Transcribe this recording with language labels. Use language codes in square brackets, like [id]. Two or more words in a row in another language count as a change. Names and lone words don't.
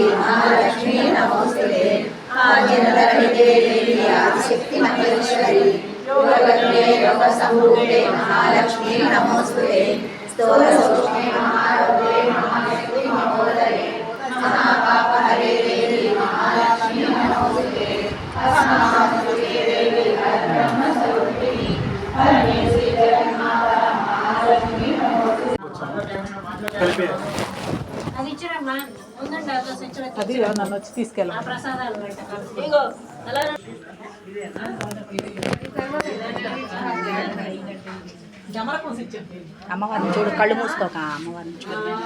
[sa] महालक्ष्मी नमोस्तुते आदिनवरहिते देवी आदिशक्ति महेश्वरी योगगणे योगसंभूते महालक्ष्मी नमोस्तुते स्तोत्रसूक्ष्मे महारोगे महाशक्ति महोदये महापापहरे देवी महालक्ष्मी नमोस्तुते अस्मासुते देवी ब्रह्मस्वरूपिणी परमेश्वरी जगन्माता महालक्ष्मी नमोस्तुते [te] అది ఇచ్చారమ్మా ఉందండి అది నన్ను వచ్చి తీసుకెళ్ళాలి ప్రసాదాలు ఇగో అలా అమ్మవారిని చూడు కళ్ళు మూసుకోక అమ్మవారిని చూడు